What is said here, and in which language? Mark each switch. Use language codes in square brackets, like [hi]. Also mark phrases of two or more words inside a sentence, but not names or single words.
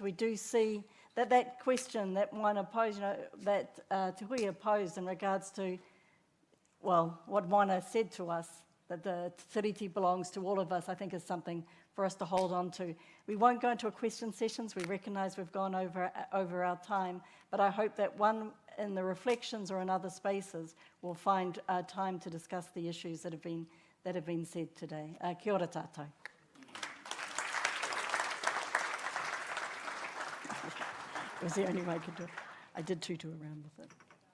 [en] We do see that question that Moana posed, that Te Huia posed in regards to, what Moana said to us, that the tiriti belongs to all of us, I think is something for us to hold on to. We won't go into a question sessions. We recognise we've gone over our time, but I hope that one in the reflections or in other spaces will find time to discuss the issues that have been said today. [mi] Kia ora tātou. [en] It was the only way I could do it. I did tutu around with it.